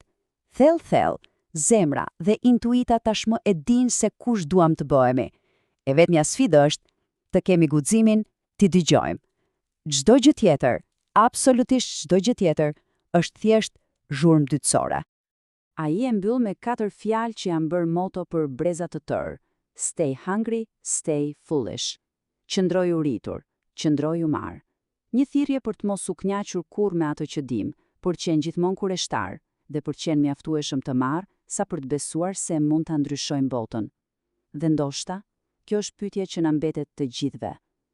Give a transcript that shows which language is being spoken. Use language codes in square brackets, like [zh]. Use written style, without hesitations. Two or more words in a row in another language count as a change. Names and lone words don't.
[sq] Thellë, zemra dhe intuita tashmë e dinë se kush duam të bëhemi. E vetmja sfidë është të kemi guximin t'i dëgjojmë. Çdo gjë tjetër, absolutisht çdo gjë tjetër, është thjesht zhurmë dytësore. Ai e mbyll me 4 fjalë që janë bërë moto për breza të tërë. [en] Stay hungry, stay foolish. [sq] Qëndroj u rritur, qëndroj u marr. Një thirrje për të mos u kënaqur kurrë me atë që dim, për të qenë gjithmonë kureshtar dhe për të qenë mjaftueshëm të marr sa për të besuar se mund ta ndryshojmë botën. Dhe ndoshta, kjo është pyetja që na mbetet të gjithëve.